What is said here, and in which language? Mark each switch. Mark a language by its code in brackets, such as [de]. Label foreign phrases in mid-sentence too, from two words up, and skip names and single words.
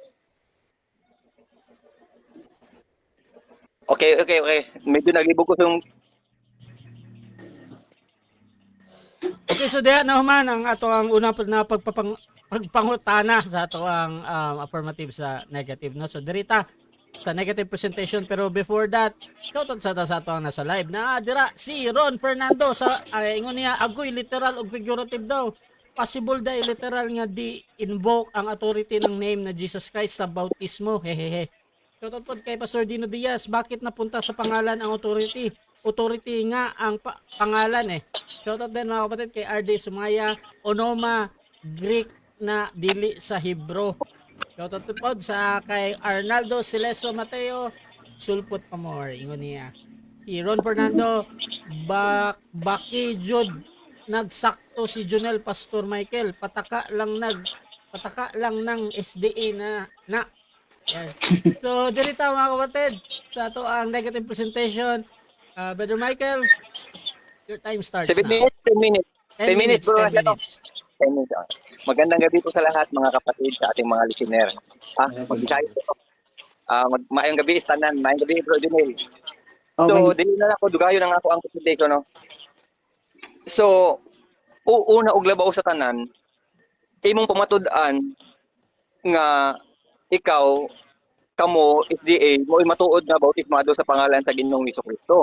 [ceb] Okay. Medyo naglibog ko yung Okay, so diha na human ang ato ang una na pagpangutana sa ato ang affirmative sa negative, no? So dirita sa negative presentation, pero [en] before that, [ceb] shoutout sa ato ang nasa live na dira si Ron Fernando sa ingon niya agoy literal ug figurative daw. Possible dai literal nga di invoke ang authority ng name na Jesus Christ sa bautismo. Hehehe. [tl] Shoutout po kay Pastor Dino Diaz, bakit napunta sa pangalan ang authority? [ceb] Authority nga ang pangalan eh. [tl] Shoutout din mga kapatid kay RD Sumaya, Onoma, [ceb] Greek na dili sa Hebro. Shoutout po sa kay Arnaldo Sileso Mateo, Sulpot Pamor, ingon niya. Si Ron Fernando, Baki Jud, nagsakto si Junel Pastor Michael, pataka lang ng SDA na. Yan. So, dirita mga kapatid, sa ato ang negative presentation. [en] Brother Michael, your time starts 7 now. minutes, 10 minutes. 10 minutes, bro. 10 minutes. 10 minutes. [tl] Magandang gabi po sa lahat mga kapatid, sa ating mga listener. [ceb] Mag-isaya po. Maayong gabi, Stanan. Maayong gabi, Bro Junel. So, dili na ako, dugayo na nga ako ang presentation, no? So, una og labaw sa tanan, imong pamatud-an nga ikaw, kamo, SDA, mo'y matuod nga bautismado sa pangalan sa Ginoong Hesukristo.